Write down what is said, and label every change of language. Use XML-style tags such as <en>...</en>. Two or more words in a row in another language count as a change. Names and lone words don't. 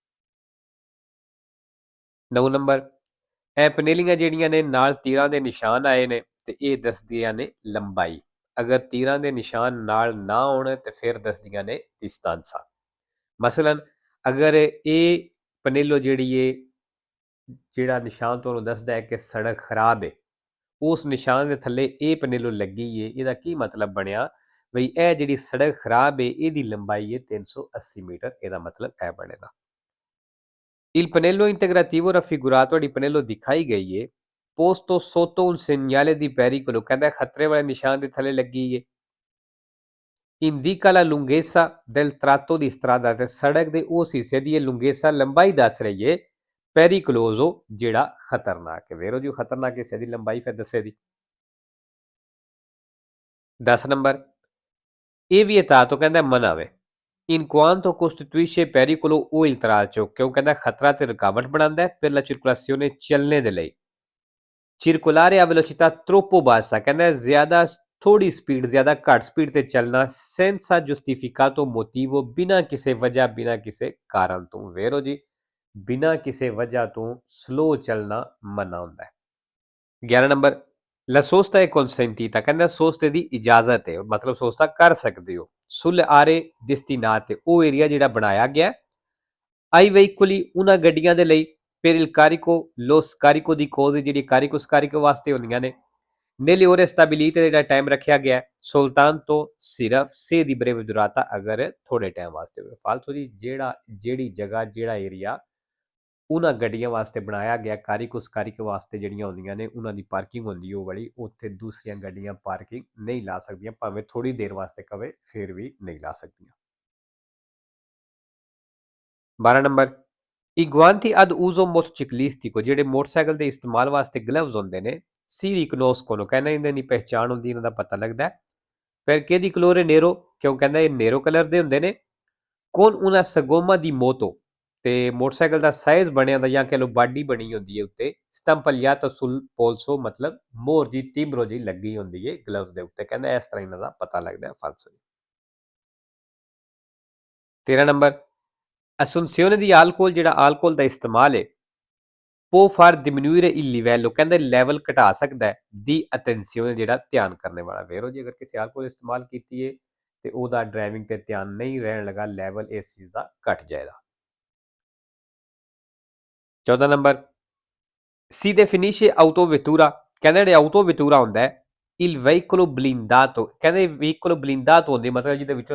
<pa>9 ਨੰਬਰ ਇਹ ਪਨੇਲੀਆਂ ਜਿਹੜੀਆਂ ਨੇ ਨਾਲ ਤੀਰਾਂ ਦੇ ਨਿਸ਼ਾਨ ਆਏ ਨੇ ਤੇ ਇਹ ਦੱਸਦੀਆਂ ਨੇ ਲੰਬਾਈ ਅਗਰ ਤੀਰਾਂ ਦੇ ਨਿਸ਼ਾਨ ਨਾਲ ਨਾ ਹੋਣ ਤੇ ਫਿਰ ਦੱਸਦੀਆਂ ਨੇ distanza ਮਸਲਨ ਅਗਰ ਇਹ ਪਨੇਲੋ ਜਿਹੜੀ ਹੈ ਜਿਹੜਾ ਨਿਸ਼ਾਨ ਤੁਹਾਨੂੰ ਦੱਸਦਾ ਹੈ ਕਿ ਸੜਕ ਖਰਾਬ ਹੈ ਉਸ ਨਿਸ਼ਾਨ ਦੇ ਥੱਲੇ ਇਹ ਪਨੇਲੋ ਲੱਗੀ ਹੈ ਇਹਦਾ ਕੀ ਮਤਲਬ ਬਣਿਆ ਬਈ ਇਹ ਜਿਹੜੀ ਸੜਕ ਖਰਾਬ ਹੈ ਇਹਦੀ ਲੰਬਾਈ ਹੈ 380 ਮੀਟਰ ਇਹਦਾ ਮਤਲਬ ਇਹ ਬਣੇਗਾ</pa> <it>Il pannello integrativo raffigurato di pannello</it> <pa>ਦਿਖਾਈ ਗਈ ਹੈ</pa> <it>posto sotto un segnale di pericolo</it> <pa>ਕਹਿੰਦਾ ਖਤਰੇ ਵਾਲੇ ਨਿਸ਼ਾਨ ਦੇ ਥੱਲੇ ਲੱਗੀ ਹੈ</pa> <it>indica la lunghezza del tratto di strada</it> <pa>ਤੇ ਸੜਕ ਦੇ ਉਸ ਹਿੱਸੇ ਦੀ ਇਹ ਲੰਗੇਸਾ ਲੰਬਾਈ ਦੱਸ ਰਹੀ ਹੈ pericoloso ਜਿਹੜਾ ਖਤਰਨਾਕ ਹੈ ਵੇਰੋ ਜੀ ਖਤਰਨਾਕ ਹਿੱਸੇ ਦੀ ਲੰਬਾਈ ਫਿਰ ਦੱਸੇ ਦੀ 10 ਨੰਬਰ ਇਹ ਵੀ ਇਤਾਤੋ ਕਹਿੰਦਾ ਮਨਾ ਵੇ</pa> <it>in quanto costituisce pericolo o il tralcio</it> <pa>ਕਿਉਂ ਕਹਿੰਦਾ ਖਤਰਾ ਤੇ ਰੁਕਾਵਟ ਬਣਾਉਂਦਾ ਹੈ</pa> <it>per la circolazione</it> <pa>ਚੱਲਣੇ ਦੇ ਲਈ</pa> <it>circolare a velocità troppo bassa</it> <pa>ਕਹਿੰਦਾ ਜ਼ਿਆਦਾ ਥੋੜੀ ਸਪੀਡ ਜ਼ਿਆਦਾ ਘੱਟ ਸਪੀਡ ਤੇ ਚੱਲਣਾ</pa> <it>senza giustificato motivo</it> <pa>ਬਿਨਾਂ ਕਿਸੇ ਵਜ੍ਹਾ ਬਿਨਾਂ ਕਿਸੇ ਕਾਰਨ ਤੋਂ ਵੇਰੋ ਜੀ ਬਿਨਾਂ ਕਿਸੇ ਵਜ੍ਹਾ ਤੋਂ ਸਲੋ ਚੱਲਣਾ ਮਨਾ ਹੁੰਦਾ ਹੈ 11 ਨੰਬਰ</pa> <it>La sosta è consentita</it> <pa>ਕਹਿੰਦਾ ਸੋਸਤੇ ਦੀ ਇਜਾਜ਼ਤ ਹੈ ਮਤਲਬ ਸੋਸਤਾ ਕਰ ਸਕਦੇ ਹੋ</pa> <it>sulle aree destinate</it> <pa>ਉਹ ਏਰੀਆ ਜਿਹੜਾ ਬਣਾਇਆ ਗਿਆ</pa> <it>ai veicoli</it> <pa>ਉਹਨਾਂ ਗੱਡੀਆਂ ਦੇ ਲਈ per</pa> <it>il carico lo scarico di cose</it> <pa>ਜਿਹੜੀ</pa> <it>carico scarico</it> <pa>ਵਾਸਤੇ ਹੁੰਦੀਆਂ ਨੇ</pa> <it>nelle ore stabilite</it> <pa>ਜਿਹੜਾ ਟਾਈਮ ਰੱਖਿਆ ਗਿਆ soltanto ਸਿਰਫ</pa> <it>se di breve durata</it> <pa>ਅਗਰ ਥੋੜੇ ਟਾਈਮ ਵਾਸਤੇ ਹੋਵੇ ਫਾਲਤੂ ਦੀ ਜਿਹੜੀ ਜਗ੍ਹਾ ਜਿਹੜਾ ਏਰੀਆ ਉਹਨਾਂ ਗੱਡੀਆਂ ਵਾਸਤੇ ਬਣਾਇਆ ਗਿਆ ਕਾਰੀਕੋ ਸਕਾਰੀਕੋ ਵਾਸਤੇ ਜਿਹੜੀਆਂ ਹੁੰਦੀਆਂ ਨੇ ਉਹਨਾਂ ਦੀ ਪਾਰਕਿੰਗ ਹੁੰਦੀ ਉਹ ਵਾਲੀ ਉੱਥੇ ਦੂਸਰੀਆਂ ਗੱਡੀਆਂ ਪਾਰਕਿੰਗ ਨਹੀਂ ਲਾ ਸਕਦੀਆਂ ਭਾਵੇਂ ਥੋੜੀ ਦੇਰ ਵਾਸਤੇ ਕਵੇ ਫਿਰ ਵੀ ਨਹੀਂ ਲਾ ਸਕਦੀਆਂ 12 ਨੰਬਰ</pa> <it>I guanti ad uso motociclistico</it> <pa>ਜਿਹੜੇ ਮੋਟਰਸਾਈਕਲ ਦੇ ਇਸਤੇਮਾਲ ਵਾਸਤੇ ਗਲਵਜ਼ ਹੁੰਦੇ ਨੇ</pa> <it>si riconoscono</it> <pa>ਕਹਿੰਦਾ ਇਹਨਾਂ ਦੀ ਪਹਿਚਾਣ ਹੁੰਦੀ ਇਹਨਾਂ ਦਾ ਪਤਾ ਲੱਗਦਾ ਫਿਰ ਕਿਹਦੀ</pa> <it>colore nero</it> <pa>ਕਿਉਂ ਕਹਿੰਦਾ ਇਹ ਨੇਰੋ ਕਲਰ ਦੇ ਹੁੰਦੇ ਨੇ</pa> <it>con una sagoma di moto</it> <pa>ਤੇ ਮੋਟਰਸਾਈਕਲ ਦਾ ਸਾਈਜ਼ ਬਣਿਆ ਹੁੰਦਾ ਜਾਂ ਕਹ ਲਓ ਬਾਡੀ ਬਣੀ ਹੁੰਦੀ ਹੈ ਉੱਤੇ</pa> <it>stampigliata sul polso</it> <pa>ਮਤਲਬ ਮੋਹਰ ਜੀ ਤਿੰਬਰੋ ਜੀ ਲੱਗੀ ਹੁੰਦੀ ਹੈ ਗਲਵਜ਼ ਦੇ ਉੱਤੇ ਕਹਿੰਦਾ ਇਸ ਤਰ੍ਹਾਂ ਇਹਨਾਂ ਦਾ ਪਤਾ ਲੱਗਦਾ ਹੈ ਫਾਲਸੋ 13 ਨੰਬਰ</pa> <it>assunzione di alcol</it> <pa>ਜਿਹੜਾ ਆਲਕੋਹਲ ਦਾ ਇਸਤੇਮਾਲ ਹੈ</pa> <it>può far diminuire il livello</it> <pa>ਕਹਿੰਦੇ ਲੈਵਲ ਘਟਾ ਸਕਦਾ ਹੈ</pa> <it>di attenzione</it> <pa>ਜਿਹੜਾ ਧਿਆਨ ਕਰਨੇ ਵਾਲਾ ਵੇਰੋ ਜੀ ਅਗਰ ਕਿਸੇ ਆਲਕੋਹਲ ਇਸਤੇਮਾਲ ਕੀਤੀ ਹੈ ਤੇ ਉਹਦਾ ਡਰਾਈਵਿੰਗ ਤੇ ਧਿਆਨ ਨਹੀਂ ਰਹਿਣ ਲਗਾ ਲੈਵਲ ਇਸ ਚੀਜ਼ ਦਾ ਘਟ ਜਾਏਗਾ 14 ਨੰਬਰ</pa> <it>si definisce autovettura</it> <pa>ਕਹਿੰਦੇ ਜਿਹੜੇ autovettura ਹੁੰਦਾ ਹੈ</pa> <it>il veicolo blindato</it> <pa>ਕਹਿੰਦੇ</pa> <it>veicolo blindato</it> <pa>ਹੁੰਦੇ ਮਤਲਬ ਜਿਹਦੇ ਵਿੱਚੋਂ</pa>